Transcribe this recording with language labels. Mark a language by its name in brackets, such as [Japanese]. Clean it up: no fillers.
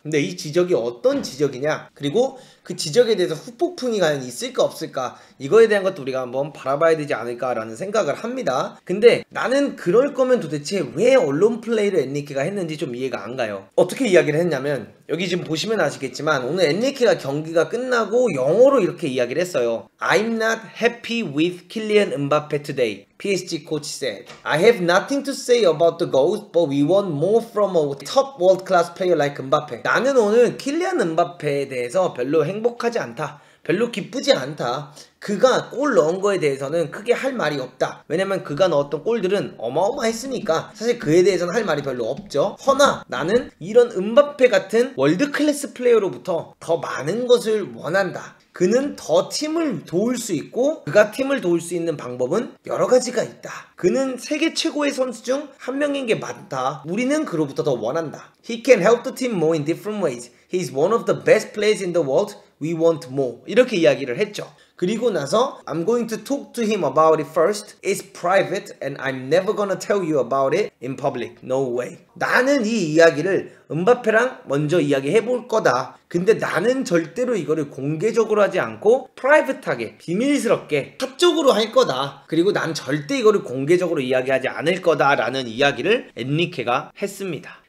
[Korean] 근데 이 지적이 어떤 지적이냐, 그리고 그 지적에 대해서 후폭풍이 과연 있을까 없을까, 이거에 대한 것도 우리가 한번 바라봐야 되지 않을까 라는 생각을 합니다. 근데 나는 그럴 거면 도대체 왜 언론 플레이를 엔리케가 했는지 좀 이해가 안 가요. 어떻게 이야기를 했냐면, 여기 지금 보시면 아시겠지만 오늘 엔리케가 경기가 끝나고 영어로 이렇게 이야기를 했어요. [English] I'm not happy with Kylian Mbappe today. PSG coach said, I have nothing to say about the goals, but we want more from a top world-class player like Mbappe. [Korean] 나는 오늘 킬리안 음바페에 대해서 별로 행복하지 않다, 별로 기쁘지 않다. 그가 골 넣은 거에 대해서는 크게 할 말이 없다. 왜냐면 그가 넣었던 골들은 어마어마했으니까 사실 그에 대해서는 할 말이 별로 없죠. 허나 나는 이런 음바페 같은 월드 클래스 플레이어로부터 더 많은 것을 원한다. 그는 더 팀을 도울 수 있고 그가 팀을 도울 수 있는 방법은 여러 가지가 있다. 그는 세계 최고의 선수 중 한 명인 게 맞다. 우리는 그로부터 더 원한다. [English] He can help the team more in different ways. He's one of the best players in the world. We want more. [Korean] 이렇게 이야기를 했죠. 그리고 나서 [English] I'm going to talk to him about it first. It's private and I'm never gonna tell you about it in public. No way. [Korean] 나는 이 이야기를 음바페랑 먼저 이야기해 볼 거다. 근데 나는 절대로 이거를 공개적으로 하지 않고 프라이빗하게, 비밀스럽게, 사적으로 할 거다. 그리고 난 절대 이거를 공개적으로 이야기하지 않을 거다 라는 이야기를 엔리케가 했습니다.